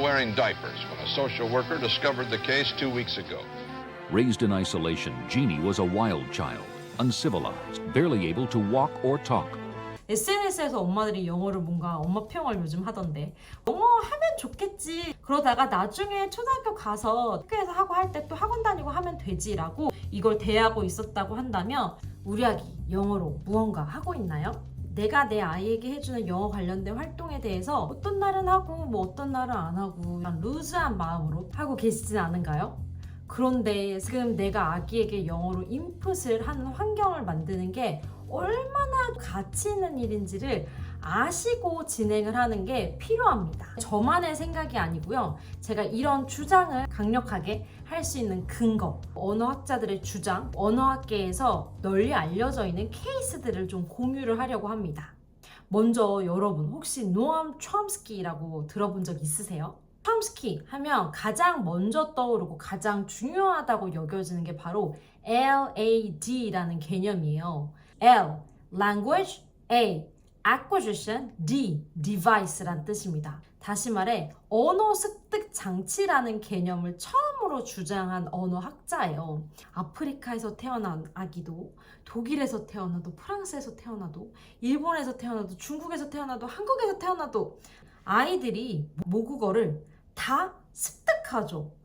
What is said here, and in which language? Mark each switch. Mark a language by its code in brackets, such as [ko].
[en] wearing diapers when a social worker discovered the case 2 weeks ago. Raised in isolation, Jeannie was a wild child, uncivilized, barely able to walk or talk. [ko] SNS에서 엄마들이 영어를 뭔가 엄마 표현을 요즘 하던데 영어 하면 좋겠지 그러다가 나중에 초등학교 가서 학교에서 하고 할 때 또 학원 다니고 하면 되지라고 이걸 대하고 있었다고 한다면 우리 아기 영어로 무언가 하고 있나요? 내가 내 아이에게 해주는 영어 관련된 활동에 대해서 어떤 날은 하고 뭐 어떤 날은 안 하고 그냥 루즈한 마음으로 하고 계시진 않은가요? 그런데 지금 내가 아기에게 영어로 인풋을 하는 환경을 만드는 게 얼마나 가치 있는 일인지를 아시고 진행을 하는 게 필요합니다. 저만의 생각이 아니고요. 제가 이런 주장을 강력하게 할 수 있는 근거, 언어학자들의 주장, 언어학계에서 널리 알려져 있는 케이스들을 좀 공유를 하려고 합니다. 먼저 여러분 혹시 노암 촘스키라고 들어본 적 있으세요? 촘스키 하면 가장 먼저 떠오르고 가장 중요하다고 여겨지는 게 바로 LAD라는 개념이에요. [en] L, language, A, acquisition, D, device [ko] 란 뜻입니다. 다시 말해 언어 습득 장치라는 개념을 처음으로 주장한 언어학자예요. 아프리카에서 태어난 아기도 독일에서 태어나도 프랑스에서 태어나도 일본에서 태어나도 중국에서 태어나도 한국에서 태어나도 아이들이 모국어를 다 습득하죠.